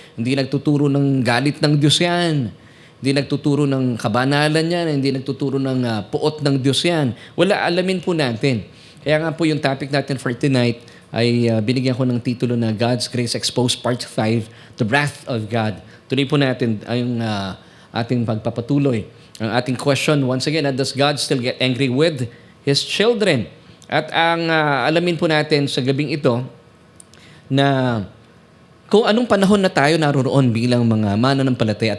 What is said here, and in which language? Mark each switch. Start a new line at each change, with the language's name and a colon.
Filipino: Hindi nagtuturo ng galit ng Diyos yan. Hindi nagtuturo ng kabanalan yan. Hindi nagtuturo ng puot ng Diyos yan. Wala, alamin po natin. Kaya nga po yung topic natin
English: for tonight
Filipino: ay binigyan ko ng titulo na God's Grace Exposed Part 5, The Wrath of God. Tuloy po natin ang ating pagpapatuloy. Ang ating
English: question, once again, does God still get angry with His children?
Filipino: At ang alamin po natin sa gabing ito na kung anong panahon na tayo naroroon bilang mga mananampalataya.